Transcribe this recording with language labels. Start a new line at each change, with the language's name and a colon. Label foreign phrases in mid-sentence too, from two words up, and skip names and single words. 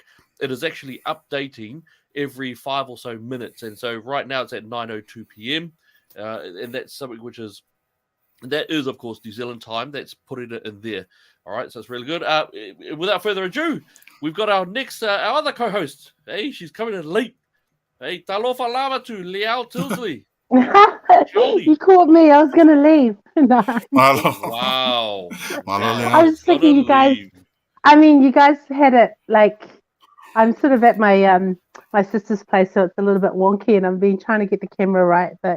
English: It is actually updating every 5 or so minutes, and so right now it's at 9:02 p.m. And that's something that is, of course, New Zealand time. That's putting it in there. All right, so it's really good. Without further ado, we've got our next, our other co-host. Hey, she's coming in late. Hey,
Samoan: talofa lava
English: to Liao Tilsley. You caught me. I was going to leave. No. Wow. I was thinking you guys, you guys had it like, I'm sort of at my my sister's place, so it's a little bit wonky, and I've been trying to get the camera right, but